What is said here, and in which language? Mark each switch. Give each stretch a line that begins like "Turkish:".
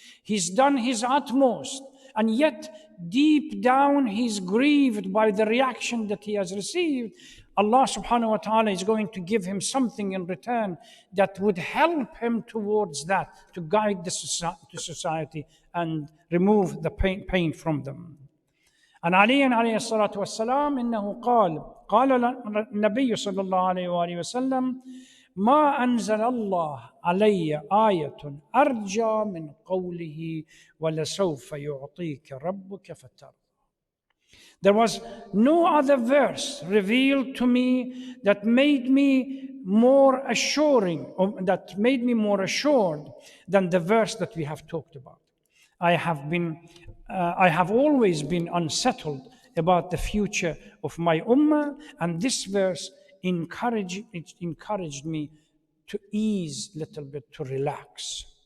English: He's done his utmost, and yet deep down he's grieved by the reaction that he has received. Allah subhanahu wa ta'ala is going to give him something in return that would help him towards that, to guide the society and remove the pain from them.
Arabic: And Ali alayhi salatu wassalam, إنه قال النبي صلى الله عليه وآله وسلم ما أنزل الله علي آية أرجى من قوله ولسوف يعطيك ربك فترضى.
English: There was no other verse revealed to me that made me more assuring, or that made me more assured than the verse that we have talked about. I have always been unsettled about the future of my ummah, and this verse encouraged me to ease a little bit, to relax.